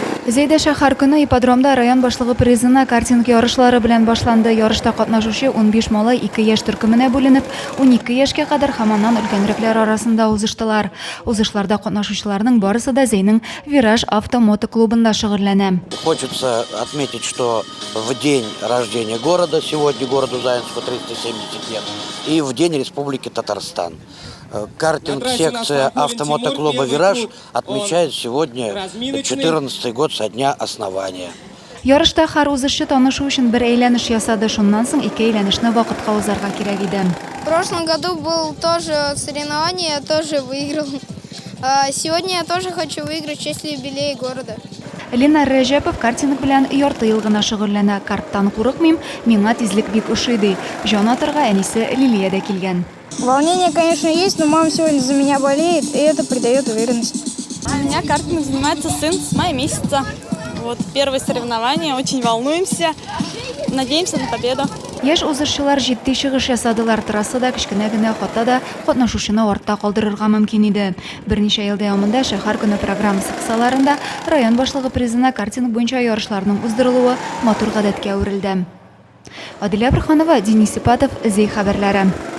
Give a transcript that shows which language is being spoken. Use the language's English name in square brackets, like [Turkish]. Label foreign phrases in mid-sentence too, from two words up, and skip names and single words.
[Tatar] Зейде шәһәр көне ипподромда район башлыгы призына картинг ярышлары белән башланды. Ярышта катнашучы 15 малай 2 яшь төркеменә бүленеп, 12 яшькә кадәр һәм аннан өлкәнрекләр арасында узыштылар. Узышларда катнашучыларның барысы да Зейнең Вираж авто-мото клубында шөгыльләнә. [Russian] Хочется отметить, что в день рождения города, сегодня городу Заинску 370 лет, и в день Республики Татарстан. Картинг-секция автомотоклуба «Вираж» отмечает сегодня 14-й год со дня основания. [Tatar] Ярышта һәр узышы танышу өчен бер әйләнеш ясады. Шуннан соң 2 әйләнешне вакытка узарга кирәк иде. [Russian] В прошлом году был тоже соревнование, я тоже выиграл. Сегодня я тоже хочу выиграть в честь юбилея города. [Tatar] Лина Рәҗәпов картинг белән ярты ел гына шөгыльләнә. Карттан курыкмыйм, миңа тизлек бик ошый. Җан атырга әнисе Лилия дә килгән. [Russian] Волнение, конечно, есть, но мама сегодня за меня болеет, и это придает уверенность. У меня картингом занимается сын с мая месяца. Вот первое соревнование, очень волнуемся, надеемся на победу. [Tatar] Яшь узышчылар җитди чыгыш ясадылар. Трассада кечкенә генә хата да катнашучыны артта калдырырга мөмкин иде. Берничә ел дәвамында шәһәр көне программасы кысаларында район башлыгы призына картинг буенча ярышларның уздырылуы матур гадәткә әверелде. Адилә Брханова, Денис Ипатов, Зей хәбәрләре.